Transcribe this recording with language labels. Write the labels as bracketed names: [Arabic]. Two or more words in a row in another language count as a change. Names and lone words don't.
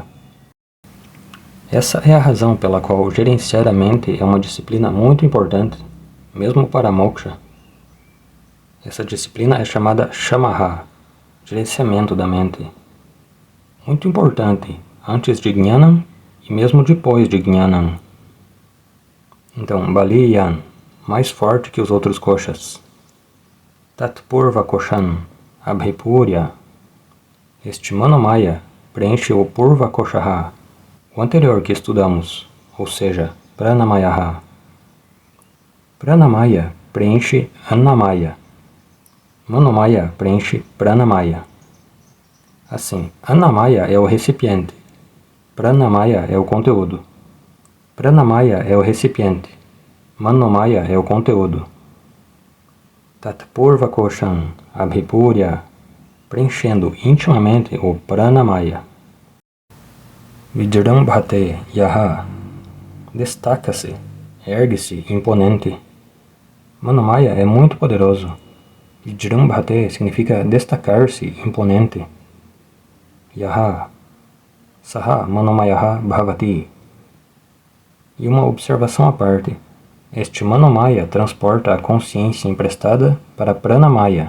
[Portuguese] Essa é a razão pela qual gerenciar a mente é uma disciplina muito importante, mesmo para moksha. Essa disciplina é chamada Shamaha, gerenciamento da mente. Muito importante, antes de Jnanam e mesmo depois de Jnanam. Então, Baliyan, mais forte que os outros koshas. [Sanskrit] तत्पूर्व कोशान्, अभिपूर्य. [Portuguese] Este Manomaya preenche o Purva Koshaha, o anterior que estudamos, ou seja, Pranamayaha. Pranamaya preenche Annamaya. Manomaya preenche Pranamaya. Assim, Annamaya é o recipiente. Pranamaya é o conteúdo. Pranamaya é o recipiente. Manomaya é o conteúdo. [Sanskrit] तत्पूर्व कोशान्, अभिपूर्य, [Portuguese] preenchendo intimamente o Pranamaya. [Sanskrit] विजृम्भते यः, [Portuguese] destaca-se, ergue-se, imponente. Manomaya é muito poderoso. Vijrambhate significa destacar-se, imponente. [Sanskrit] यः, सः मनोमयः भवति. [Portuguese] E uma observação à parte. Este Manomaya transporta a consciência emprestada para Pranamaya.